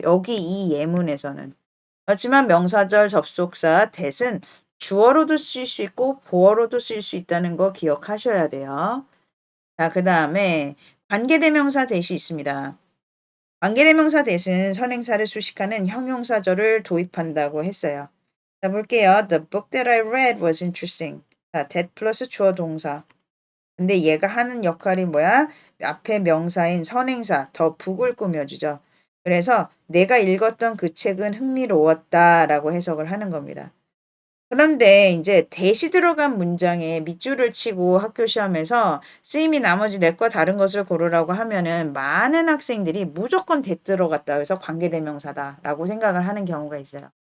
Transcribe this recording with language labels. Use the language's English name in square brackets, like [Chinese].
[Korean] 여기 이 예문에서는. 그렇지만 명사절 접속사 that은 주어로도 쓸 수 있고 보어로도 쓸 수 있다는 거 기억하셔야 돼요. 자, 그 다음에 관계대명사 that이 있습니다. 관계대명사 that은 선행사를 수식하는 형용사절을 도입한다고 했어요. 자, 볼게요. [English] The book that I read was interesting. [Korean] 자, that 플러스 주어 동사. 근데 얘가 하는 역할이 뭐야? 앞에 명사인 선행사, 더 북을 꾸며주죠. 그래서 내가 읽었던 그 책은 흥미로웠다라고 해석을 하는 겁니다. 그런데 이제 대시 들어간 문장에 밑줄을 치고 학교 시험에서 쓰임이 나머지 넷과 다른 것을 고르라고 하면은 많은 학생들이 무조건 대 들어갔다 해서 관계대명사다라고 생각을 하는 경우가 있어요.